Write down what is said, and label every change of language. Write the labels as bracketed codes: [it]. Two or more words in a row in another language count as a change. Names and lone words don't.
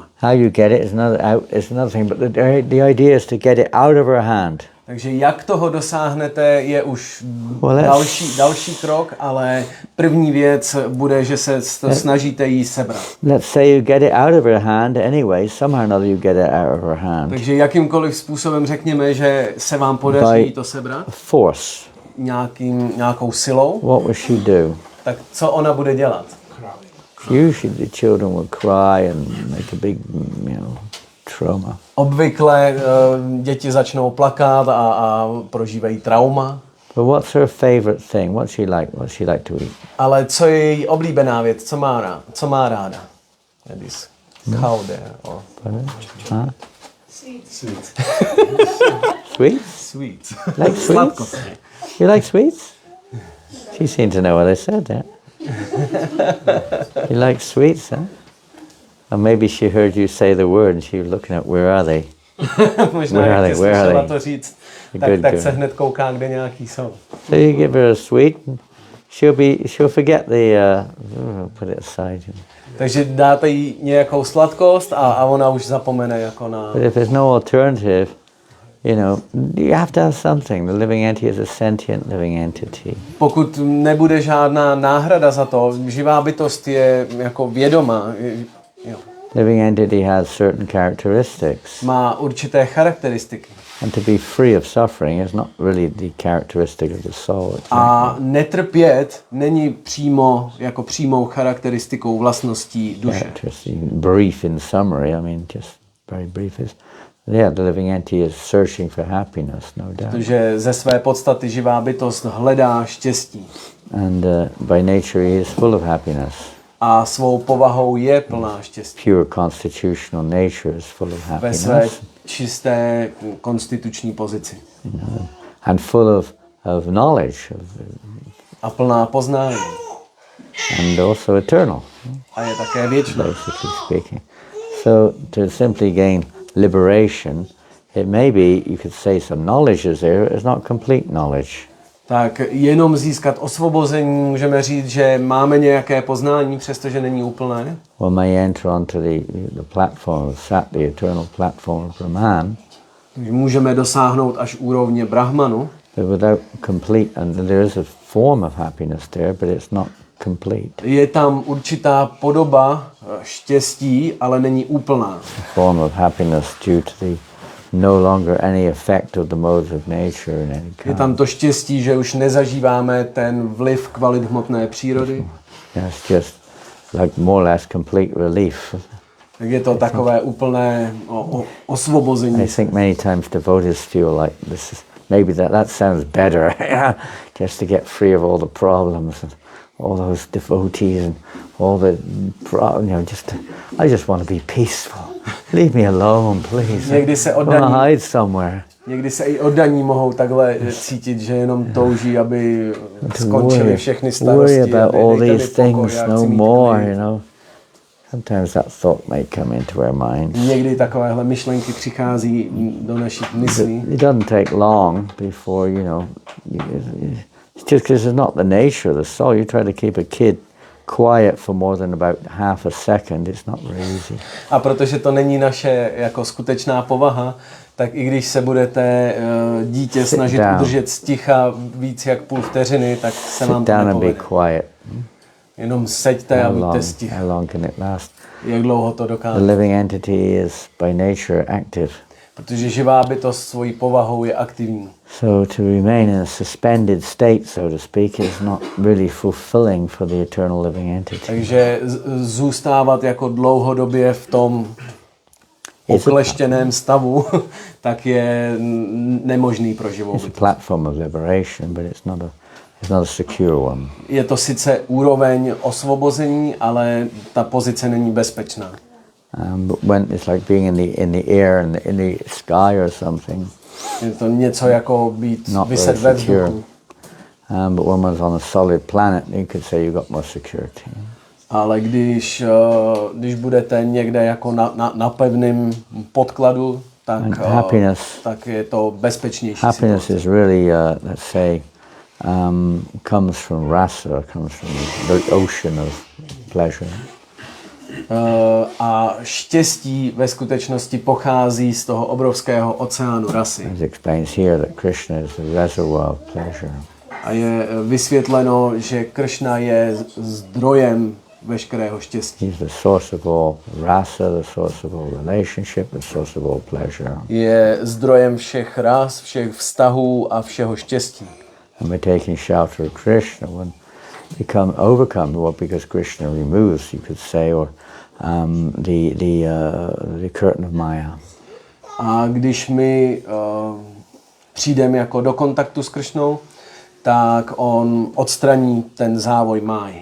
[en] How you get it is another thing, but the idea is to get it out of her hand. [cs] Takže jak toho dosáhnete, je už další krok, ale první věc bude, že se snažíte jí sebrat. [en] Let's say you get it out of her hand anyway, somehow or another you get it out of her hand. [cs] Takže jakýmkoliv způsobem řekněme, že se vám podaří to sebrat. [en] Force. [cs] Nějakou silou. [en] What will she do? [cs] Tak co ona bude dělat? [en] Usually the children will cry and make a big, trauma. [cs] Obvykle děti začnou plakat a prožívají trauma. [en] But what's her favorite thing? What's she like to eat? [cs] Ale co je její oblíbená věc? Co má ráda? [en] This cow there. Or... Huh? Sweet. Sweet? Sweet. Like sweets? You like sweets? She seemed to know what I said there. You like sweets, huh? Or maybe she heard you say the word and she was looking at where are they? [cs] Možná, [en] where are they? [cs] To říct, tak se hned kouká, kde nějaký jsou. [en] So you give her a sweet she'll forget the put it aside. [cs] Takže dáte jí nějakou sladkost a ona už zapomene jako na... [en] But if there's no alternative, you know, you have to have something. The living entity is a sentient living entity. [cs] Pokud nebude žádná náhrada za to, živá bytost je jako vědomá. Jo. [en] Living entity has certain characteristics. [cs] Má určité charakteristiky. [en] And to be free of suffering is not really the characteristic of the soul. [cs] A netrpět není přímou charakteristikou vlastností duše. [en] Brief in summary, I mean, just very brief is, yeah, the living entity is searching for happiness, no doubt. [cs] Protože ze své podstaty živá bytost hledá štěstí. [en] And by nature he is full of happiness. [cs] A svou povahou je plná štěstí. [en] Pure constitutional nature is full of happiness. [cs] Ve své čisté konstituční pozici. [en] And full of knowledge. [cs] A plná poznání. [en] And also eternal. [cs] A je také věčná. [en] Basically speaking. So to simply gain liberation, it may be, you could say some knowledge is there, it's not complete knowledge. [cs] Tak jenom získat osvobození, můžeme říct, že máme nějaké poznání, přestože není úplné. [en] One may enter onto the platform of Sat, the eternal platform of Brahman. [cs] Můžeme dosáhnout až úrovně Brahmanu. [en] But without complete, and there is a form of happiness there, but it's not complete. [cs] Je tam určitá podoba štěstí, ale není úplná. [en] A form of happiness due to the no longer any effect of the modes of nature in any kind. [cs] Je tam to štěstí, že už nezažíváme ten vliv kvalit hmotné přírody. [en] It's just like more or less complete relief. [cs] Tak je to takové úplné osvobození. [en] I think many times devotees feel like this is maybe that sounds better, just to get free of all the problems and all those devotees and all the, I just want to be peaceful. Leave me alone, please. [cs] Někdy se [en] hide somewhere. [cs] Někdy se i oddaní mohou takhle cítit, že jenom touží, aby skončily všechny starosti. [en] Worry about all these things no more, you know. Sometimes that thought may come into our minds. [cs] Někdy takovéhle myšlenky přichází do našich myslí. [en] It doesn't take long before, you know, it's just because it's not the nature of the soul. You try to keep a kid quiet for more than about half a second, it's not very easy. [cs] A protože to není naše jako skutečná povaha, tak i když se budete dítě snažit udržet sticha víc jak půl vteřiny, tak se vám to nepovede. Jenom seďte a buďte sticha. [en] How long can it last? [cs] Jak dlouho to dokáže? [en] The living entity is by nature active. [cs] Protože živá bytost svojí povahou je aktivní. [en] So to remain in a suspended state, so to speak, is not really fulfilling for the eternal living entity. [cs] Takže zůstávat jako dlouhodobě v tom okleštěném stavu, tak je nemožný pro živou bytost. [en] It's a platform of liberation, but it's not a secure one. [cs] Je to sice úroveň osvobození, ale ta pozice není bezpečná. [en] But when it's like being in the air and in the sky or something. [cs] Je to něco jako být vyset ve vzduchu. [en] But when one's on a solid planet, you could say you got more security. [cs] Ale když budete někde jako na pevném podkladu, tak je to bezpečnější. [en] Happiness is really, let's say, comes from rasa, comes from the ocean of pleasure. [cs] A štěstí ve skutečnosti pochází z toho obrovského oceánu rasy. [en] It explains here that Krishna is the reservoir of pleasure. [cs] A je vysvětleno, že Kršna je zdrojem veškerého štěstí. [en] He's the source of all rasa, the source of all relationship, the source of all pleasure. [cs] Je zdrojem všech ras, všech vztahů a všeho štěstí. [en] And we're taking shelter of Krishna when become overcome, well, because Krishna removes, you could say, or the curtain of Maya. [cs] A když my přijdeme jako do kontaktu s Kršnou, tak on odstraní ten závoj máji.